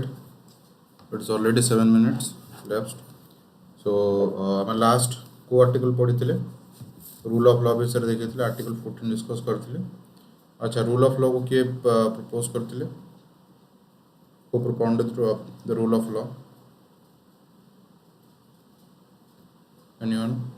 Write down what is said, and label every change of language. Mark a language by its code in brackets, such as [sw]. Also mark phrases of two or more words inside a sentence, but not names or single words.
[en] It's already 7 minutes left. [or] So ଆମେ ଲାଷ୍ଟ କୋଉ ଆର୍ଟିକଲ ପଢ଼ିଥିଲେ? [en] rule of law [or] ବିଷୟରେ ଦେଖିଥିଲେ, [en] Article 14 discuss [or] କରିଥିଲେ। ଆଚ୍ଛା, [en] rule of law [or] କୁ କିଏ ପ୍ରପୋଜ କରିଥିଲେ? [en] Who propounded the rule of law? Anyone?